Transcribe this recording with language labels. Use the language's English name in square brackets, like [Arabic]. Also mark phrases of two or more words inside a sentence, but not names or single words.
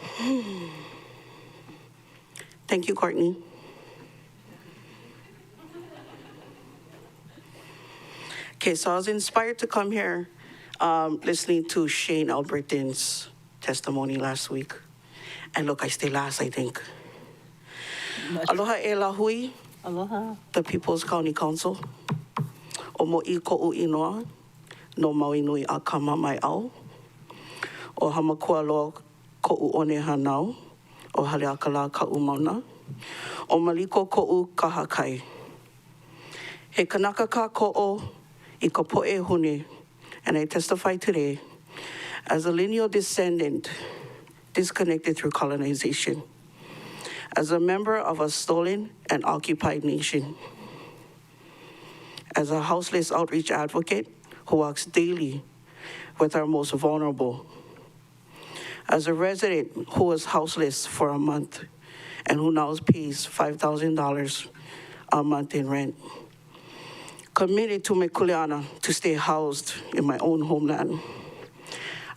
[English] Thank you, Courtney. Okay, so I was inspired to come here listening to Shane Albertin's testimony last week. And look, I stay last, I think. [Hawaiian] Aloha e la hui. Aloha. [English] The People's County Council. [Hawaiian] O mo'i ko'u inoa, no maui nui a kama mai au. O hamakua loa ko'u one hanau, o hale akala ka'u mauna. O maliko ko'u kahakai. He kanaka ka ko'o I ka po'e hune, [English] and I testify today as a lineal descendant disconnected through colonization, as a member of a stolen and occupied nation, as a houseless outreach advocate who walks daily with our most vulnerable, as a resident who was houseless for a month and who now pays $5,000 a month in rent, committed to me kuleana to stay housed in my own homeland.